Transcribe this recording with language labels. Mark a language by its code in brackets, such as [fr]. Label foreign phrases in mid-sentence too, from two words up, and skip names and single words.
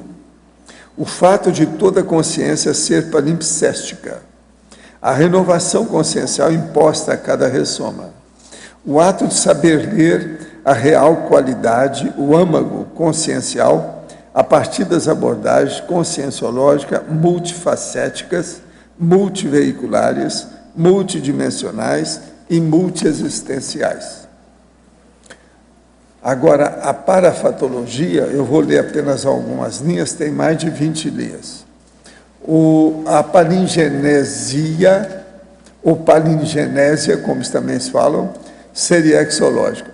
[pt] O fato de toda consciência ser palimpséstica. A renovação consciencial imposta a cada ressoma. O ato de saber ler a real qualidade, o âmago consciencial, a partir das abordagens conscienciológicas multifacéticas, multiveiculares, multidimensionais e multiexistenciais. Agora, a parafatologia, eu vou ler apenas algumas linhas, tem mais de 20 linhas. A palingenesia, ou palingenésia, como também se falam, seriexológica.